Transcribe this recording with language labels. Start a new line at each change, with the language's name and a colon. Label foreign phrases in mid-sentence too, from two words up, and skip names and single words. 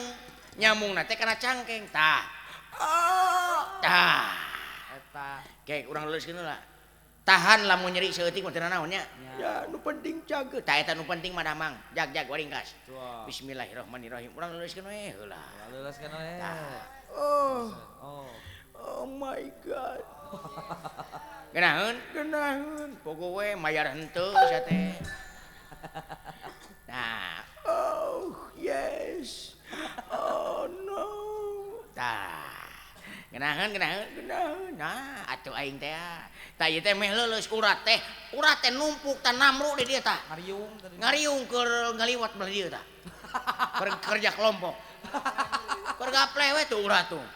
Sundanese: Nyambungna teh kana cangkeng. Tah. Eta. Kayak urang leuleuskeun heula. Tahan lamun nyeri seutik mah teu naon nya. Ya, nu penting cageut. Tah eta nu penting mah damang. Jag waringkas. Tuh. Bismillahirrahmanirrahim. Urang leuleuskeun we heula. Leuleuskeun we. Oh, Oh.
English: oh my God.
Sundanese: Geunaheun? Genaheun. Pogo we mayar henteu sia teh. Nah,
English: Oh, yes. Oh, no.
Sundanese: tah. Geunaheun. Genaheun. Nah, atuh aing teh. Tah ieu teh meh leuleus urat teh. Urat teh numpuk tah namru di dieu tah. Ngariung tadi. Ngariung keur ngaliwat belah dieu tah.
Indonesian: Kerja kelompok.
Sundanese: Keur gapleh we tuh urat tuh.